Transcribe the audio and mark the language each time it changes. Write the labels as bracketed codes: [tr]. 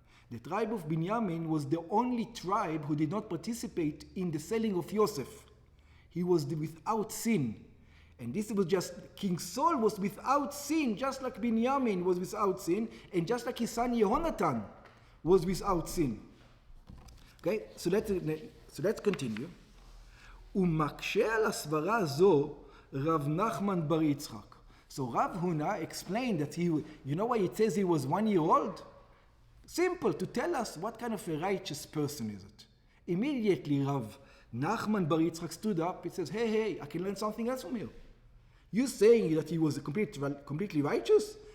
[en] The tribe of Binyamin was the only tribe who did not participate in the selling of Yosef. He was without sin. And this was just, King Saul was without sin, just like Binyamin was without sin, and just like his son Yehonatan was without sin. Okay, so let's continue. [he] ומקשה על הסברה הזו רב נחמן בר יצחק. [en] So Rav Huna explained that you know why it says he was 1-year-old? Simple, to tell us what kind of a righteous person is it. Immediately Rav Nachman Bar Yitzchak stood up. He says, hey, I can learn something else from you. You saying that he was completely righteous?